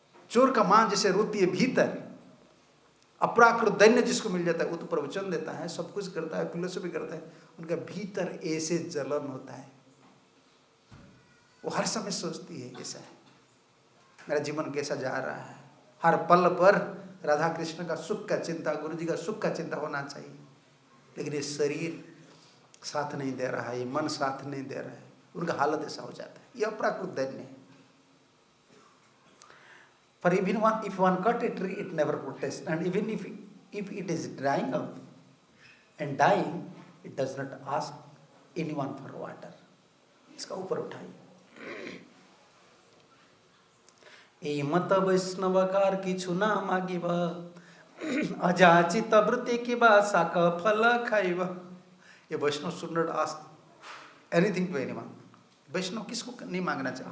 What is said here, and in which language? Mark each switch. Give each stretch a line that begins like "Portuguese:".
Hindi: चोर का माँ जैसे रोती है भीतर, अपराकृत दैन्य जिसको मिल जाता है, वो तो प्रवचन देता है, सब कुछ करता है, फिलोसफी करता है, उनका भीतर ऐसे जलन होता है, वो हर समय सोचती है कैसा है मेरा जीवन, कैसा जा रहा है। हर पल पर राधा कृष्ण का सुख का चिंता, गुरु जी का सुख का चिंता होना चाहिए। लेकिन ये शरीर साथ नहीं दे रहा है, ये मन साथ नहीं दे रहा है, उनका हालत ऐसा हो जाता है। ये अपराकृत दैन्य है।
English: For even if one cut a tree, it never protests, and even if it is drying up and dying, it does not ask anyone for water.
Hindi: इसका ऊपर उठाइए।
Bangla: ए मत वैष्णवकार किछु ना मागिब, अजाचित वृत्ति की बासा का फल खाइब।
English: ये Vaishnav should not ask anything to anyone.
Hindi: वैष्णव किसको नहीं मांगना चाहिए।